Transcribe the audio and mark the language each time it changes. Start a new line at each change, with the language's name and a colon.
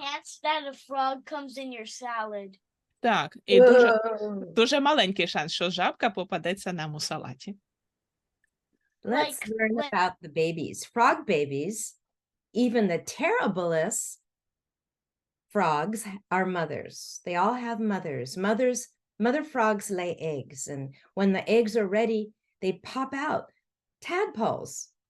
English: chance that a frog comes in your salad.
Ukrainian: Так, і дуже,
English: Whoa.
Ukrainian: дуже маленький шанс, що жабка попадеться нам у салаті.
English: Let's Like learn when- about the babies. Frog babies, even the Terribilis frogs are mothers. They all have mothers. Mother frogs lay eggs, and when the eggs are ready, they pop out tadpoles.